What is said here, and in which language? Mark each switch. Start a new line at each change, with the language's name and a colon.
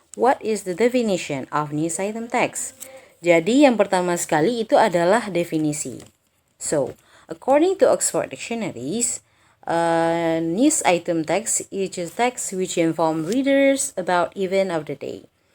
English: What is the definition of news item text?
Indonesian: Jadi yang pertama sekali itu adalah definisi.
English: So, according to Oxford Dictionaries, news item text is a text which inform readers about event of the day.